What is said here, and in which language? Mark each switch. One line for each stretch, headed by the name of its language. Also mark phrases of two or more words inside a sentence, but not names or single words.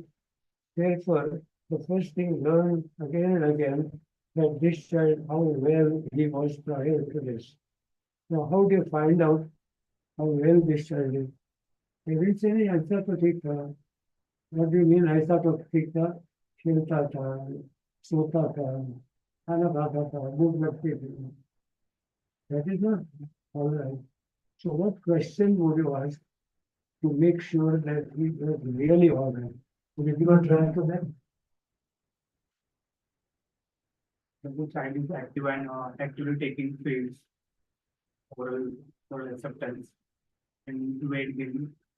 English: Therefore, the first thing learned again and again that this child, how well he was prior to this. Now, how do you find out how well this child is? They will say,
Hindi: "ऐसा तो ठीक था."
English: What do you mean,
Hindi: "ऐसा तो ठीक था"? खिलता था, सोता था, खाना खाता था, भूख लगती थी.
English: That is not all right. So, what question would you ask to make sure that he was really all right? Would you give a try to that? The child is active and actively taking pills, oral acceptance, and weight gain.